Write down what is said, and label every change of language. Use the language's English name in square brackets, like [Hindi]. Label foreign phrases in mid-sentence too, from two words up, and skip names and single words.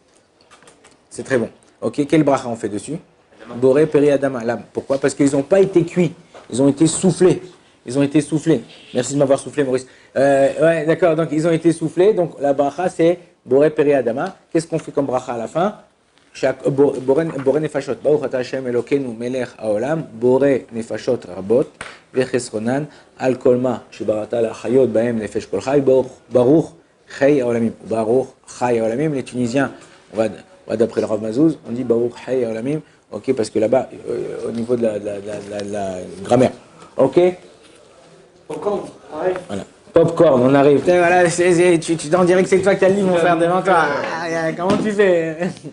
[French] C'est très bon. Ok, quel bracha on fait dessus? [Hebrew] בורא, פרי, אדמה. Là, pourquoi? [French] Parce qu'ils n'ont pas été cuits, ils ont été soufflés. Ils ont été soufflés. Merci de m'avoir soufflé, Maurice. Ouais, d'accord, donc ils ont été soufflés. Donc la bracha, c'est [Hebrew] בורא פרי אדמה. [French] Qu'est-ce qu'on fait comme bracha à la fin? [Hebrew] בורא נפשות. ברוך אתה השם אלוקינו מלך העולם. בורא נפשות רבות. וחסרונן. על כל מה. שבראת לה חיות בהם נפש כל חי. ברוך חי העולמים. ברוך חי העולמים. [French] Les Tunisiens, on va d'après le Rav Mazouz, on dit [Hebrew] ברוך חי העולמים. [French] Ok, parce que là-bas, au niveau de la grammaire. Ok? Popcorn, pareil. Voilà. Popcorn, on arrive. Voilà, tu t'en dirais que c'est toi qui as le livre, mon frère, devant toi. Comment tu fais?